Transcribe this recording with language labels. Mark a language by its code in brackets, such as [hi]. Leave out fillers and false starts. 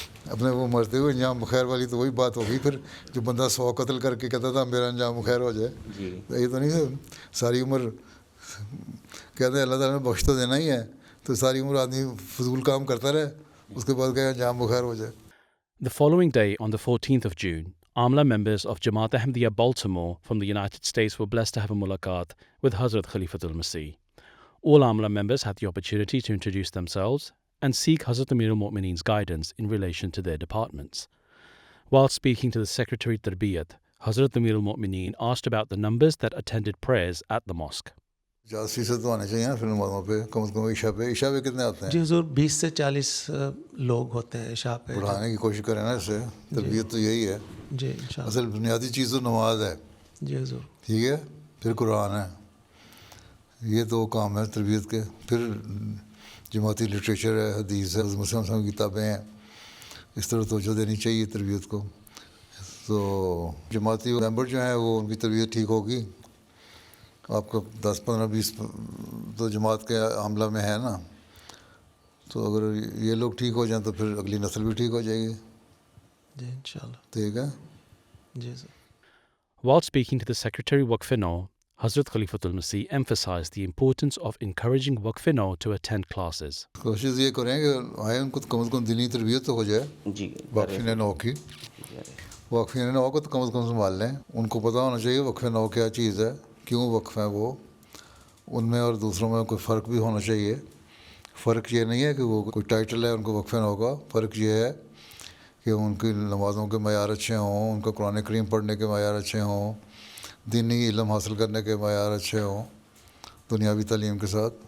[ur] اپنے وہ مرتے ہوئے انجام بخیر والی تو وہی بات ہوگی پھر, جو بندہ 100 قتل کر کے کہتا تھا میرا انجام بخیر ہو جائے. یہ تو نہیں ہے ساری عمر کہتے ہیں اللہ تعالیٰ نے بخش تو دینا ہی ہے, تو ساری عمر آدمی فضول کام کرتا رہے, اس کے بعد کہ انجام بخیر ہو جائے. [en] The following day, on the 14th of June, Amla members of Jamaat Ahmadiyya Baltimore from the United States were blessed to have a mulaqat with Hazrat Khalifatul Masih. All Amla members had the opportunity to introduce themselves and seek Hazrat Amir al-Mu'mineen's guidance in relation to their departments. While speaking to the Secretary Tarbiyat, Hazrat Amir al-Mu'mineen asked about the numbers that attended prayers at the mosque. [ur] 50% تو آنے چاہیے نا پھر نمازوں پہ, کم از کم عشاء پہ کتنے آتے ہیں؟ جی حضور 20 سے 40 لوگ ہوتے ہیں عشاء پہ. بڑھانے کی کوشش کریں نا اس سے, تربیت تو یہی ہے. جی انشاءاللہ. اصل بنیادی چیز تو نماز ہے. جی حضور. ٹھیک ہے, پھر قرآن ہے, یہ 2 کام ہے تربیت کے. پھر جماعتی لٹریچر ہے, حدیث ہے, مسلم کی کتابیں ہیں. اس طرح توجہ دینی چاہیے تربیت کو. تو جماعتی ممبر جو ہیں وہ ان کی تربیت ٹھیک ہوگی آپ کو 10 15 20 تو جماعت کے عملہ میں ہے نا, تو اگر یہ لوگ ٹھیک ہو جائیں تو پھر اگلی نسل بھی ٹھیک ہو جائے گی. جی انشاءاللہ. ٹھیک ہے. جی سر. [en] While speaking to the Secretary Waqf-e-Nau, Hazrat Khalifatul Masih emphasized the importance of encouraging Waqf-e-Nau to attend classes. [ur] کوشش یہ کریں کہ آئے ان کو کم از کم دینی تربیت تو ہو جائے. جی وقف نو کی, وقف نو کو تو کم از کم سنبھال لیں. ان کو پتہ ہونا چاہیے وقف نو کیا چیز ہے, کیوں وقف ہے وہ, ان میں اور دوسروں میں کوئی فرق بھی ہونا چاہیے. فرق یہ نہیں ہے کہ وہ کوئی ٹائٹل ہے ان کو وقف نو کا, فرق یہ ہے کہ ان کی نمازوں کے معیار اچھے ہوں, ان کا قرآن کریم پڑھنے کے معیار اچھے ہوں, دینی علم حاصل کرنے کے معیار اچھے ہوں دنیاوی تعلیم کے ساتھ.